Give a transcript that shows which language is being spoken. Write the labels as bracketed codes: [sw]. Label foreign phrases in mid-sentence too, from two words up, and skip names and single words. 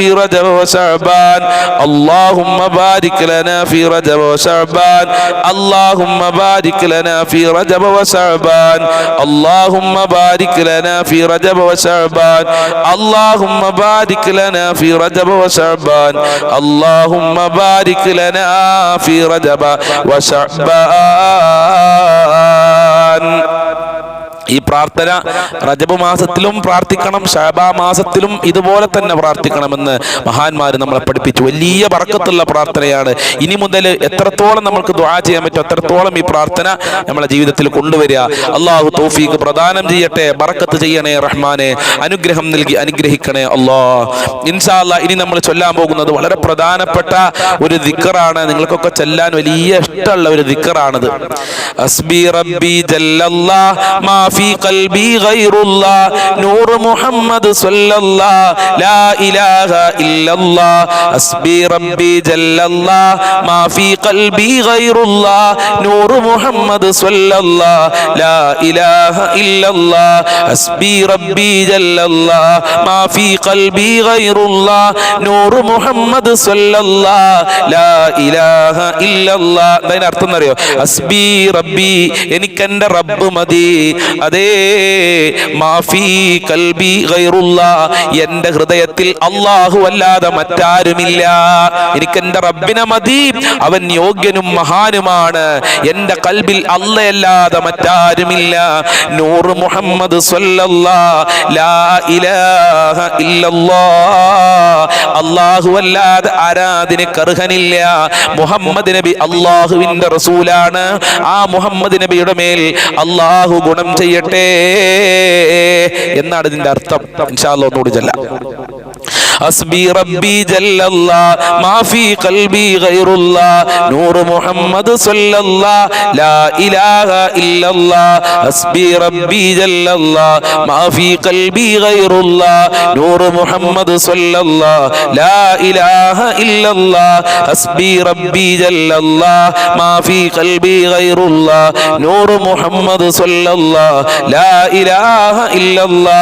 [ar] رجب وشعبان اللهم بارك لنا في رجب وشعبان اللهم بارك لنا في رجب وشعبان اللهم بارك لنا في رجب وشعبان اللهم بارك لنا في رجب وشعبان اللهم بارك لنا في رجب وشعبان. [ml] ഈ പ്രാർത്ഥന റജബ് മാസത്തിലും പ്രാർത്ഥിക്കണം, ശഅബാ മാസത്തിലും ഇതുപോലെ തന്നെ പ്രാർത്ഥിക്കണമെന്ന് മഹാന്മാർ നമ്മളെ പഠിപ്പിച്ചു. വലിയ ബർക്കത്തുള്ള പ്രാർത്ഥനയാണ്. ഇനി മുതൽ എത്രത്തോളം നമുക്ക് ദുആ ചെയ്യാൻ പറ്റും അത്രത്തോളം ഈ പ്രാർത്ഥന നമ്മുടെ ജീവിതത്തിൽ കൊണ്ടുവരിക. അള്ളാഹു തൗഫീഖ് പ്രദാനം ചെയ്യട്ടെ, ബർക്കത്ത് ചെയ്യണേ റഹ്മാനെ, അനുഗ്രഹം നൽകി അനുഗ്രഹിക്കണേ അല്ലാഹ്. [ar] إن شاء الله [ml] ഇനി നമ്മൾ ചൊല്ലാൻ പോകുന്നത് വളരെ പ്രധാനപ്പെട്ട ഒരു ദിക്റാണ്. നിങ്ങൾക്കൊക്കെ ചൊല്ലാൻ വലിയ ഇഷ്ടമുള്ള ഒരു ദിക്റാണിത്. [ar] حسبي ربي جل الله ما في قلبي غير الله نور محمد صلى الله لا إله إلا الله حسبي ربي جل الله ما في قلبي غير الله نور محمد صلى الله لا إله إلا الله حسبي ربي جل الله ما في قلبي غير الله نور محمد صلى الله لا إله إلا الله. [ml] അതിന്റെ അർത്ഥം എന്നറിയോ? [ar] حسبي ربي, [ml] എനിക്ക് എൻ്റെ റബ്ബ് മതി. അതേ [ar] ما في قلبي غير الله, [ml] എന്റെ ഹൃദയത്തിൽ അല്ലാഹു അല്ലാതെ മറ്റാരുമില്ല. എനിക്ക് എന്റെ റബ്ബിനെ മതി, അവൻ യോഗ്യനും മഹാനുമാണ്. എന്റെ കൽബിൽ അല്ലാതെ മറ്റാരുമില്ല. [ar] نور محمد صلى الله لا إله إلا الله, [ml] അല്ലാഹു അല്ലാതെ ആരാധനയ്ക്ക് അർഹനില്ല. മുഹമ്മദ് നബി അല്ലാഹുവിന്റെ റസൂലാണ്. ആ മുഹമ്മദ് നബിയുടെ മേൽ അല്ലാഹു ഗുണം ചെയ്യട്ടെ എന്നാണ് ഇതിന്റെ അർത്ഥം. [ar] إن شاء الله [ml] ഒന്നുകൂടി ചൊല്ലാം. [ar] حسبي ربي جل الله ما في قلبي غير الله نور محمد صلى الله لا إله إلا الله حسبي ربي جل الله ما في قلبي غير الله نور محمد صلى الله لا إله إلا الله حسبي ربي جل الله ما في قلبي غير الله نور محمد صلى الله لا إله إلا الله